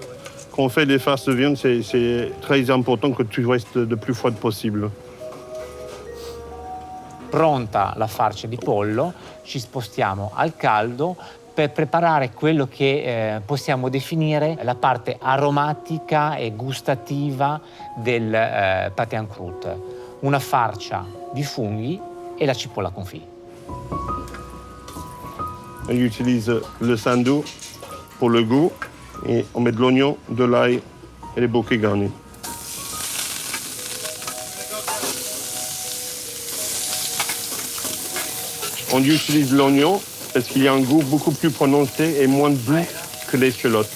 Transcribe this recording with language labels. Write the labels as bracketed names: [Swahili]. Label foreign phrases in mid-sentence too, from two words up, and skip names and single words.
[French] Quand on fait des farces de viande, c'est très important que tu restes le plus froide possible. [Italian] Pronta la farcia di pollo, ci spostiamo al caldo per preparare quello che possiamo definire la parte aromatica e gustativa del [French] pâté en croûte. [Italian] Una farcia di funghi e la cipolla confit. [French] On utilise le sandou pour le goût et on met de l'oignon, de l'ail et les bouquets garnis. On utilise l'oignon parce qu'il y a un goût beaucoup plus prononcé et moins doux que l'échalote.